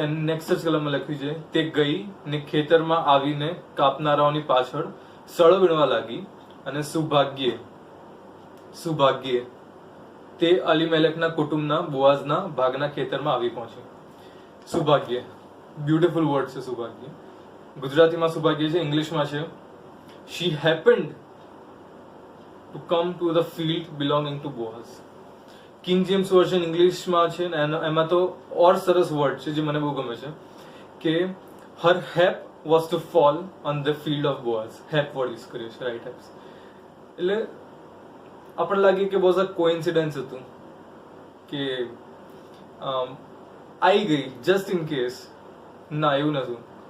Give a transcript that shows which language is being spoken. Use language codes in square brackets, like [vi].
[gu] Next કલમમાં લખ્યું છે તે ગઈ ને ખેતરમાં આવીને કાપનારાઓની પાછળ સળો વીણવા લાગી, અને સૌભાગ્યે તે અલીમેલેકના કુટુંબના બોઆઝના ભાગના ખેતરમાં આવી પહોંચી. સૌભાગ્ય, બ્યુટીફુલ વર્ડ છે સૌભાગ્ય. ગુજરાતીમાં સૌભાગ્ય છે, ઇંગ્લિશમાં છે [en] she happened to come to the field belonging to Boaz. [gu] King James version ઇંગ્લિશમાં છે ને એમાં તો ઓર સરસ વર્ડ છે જે મને બહુ ગમે છે કે [en] her hap was to fall on the field of Boaz. [gu] હેપ word use કર્યો છે, રાઈટ હેપ્સ. એટલે આપણને લાગે કે બહુ કોઇન્સિડન્સ હતું કે આવી ગઈ [en] Just in case. [gu] ના, એવું નતું.